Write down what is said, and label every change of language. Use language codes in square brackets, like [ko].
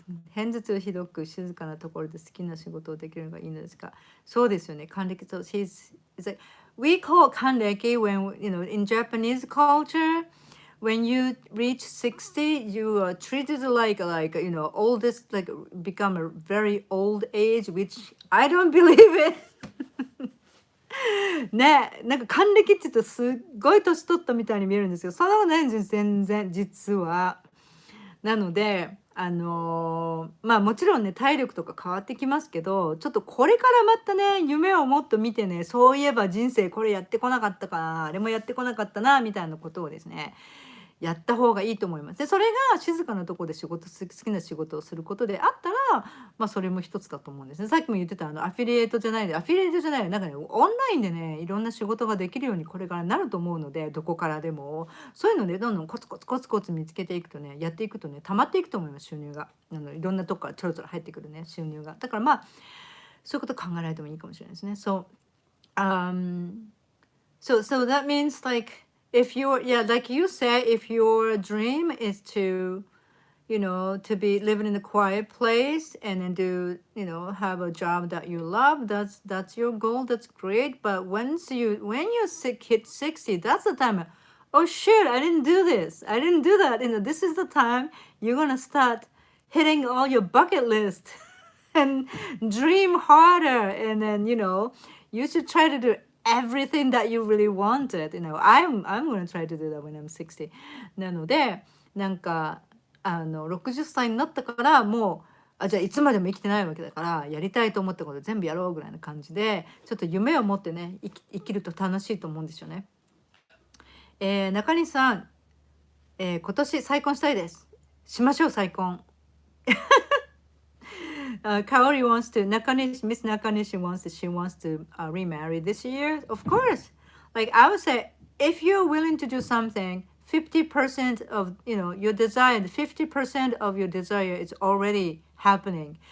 [ja] 偏頭痛ひどく静かなところで好きな仕事をできるのがいいのですが、そうですよね。 [en] 還暦と、like, we call 還暦 when, in Japanese culture, when you reach 60, you are treated like, oldest, like become a very old age, which I don't believe it. [ja] ね、なんか還暦って言うとすっごい年取ったみたいに見えるんですけど、そんなことないんですよ、全然、実は。なので、まあもちろんね、体力とか変わってきますけど、ちょっとこれからまたね、夢をもっと見てね、そういえば人生これやってこなかったかな、あれもやってこなかったな、みたいなことをですね、やった方がいいと思います。で、それが静かなところで好きな仕事をすることであったら、まあそれも一つだと思うんですね。さっきも言ってたアフィリエイトじゃないで、アフィリエイトじゃないよ、なんかね、オンラインでね、いろんな仕事ができるようにこれからなると思うので、どこからでも。そういうので、どんどんコツコツコツコツ見つけていくとね、やっていくとね、溜まっていくと思います、収入が。いろんなとこからちょろちょろ入ってくるね、収入が。だからまあ、そういうこと考えられてもいいかもしれないですね。そう。 [en] So that means like if you're yeah, like you say, if your dream is to to be living in a quiet place and then do have a job that you love, that's your goal, that's great. But when you hit 60, that's the time, oh shit, I didn't do this, I didn't do that. This is the time you're gonna start hitting all your bucket list and dream harder, and then you should try to do everything that you really wanted. I'm gonna try to do that when I'm 60. [ja] なのでなんか60歳になったからもうじゃあいつまでも生きてないわけだからやりたいと思ったこと全部やろうぐらいな感じでちょっと夢を持ってね生きると楽しいと思うんですよね。中西さん、今年再婚したいです。しましょう再婚。 [en] Kaori wants to Miss Nakanishi wants to remarry this year. Of course, like I would say, if you're willing to do something, 50% of your desire, 50% of your desire is already happening.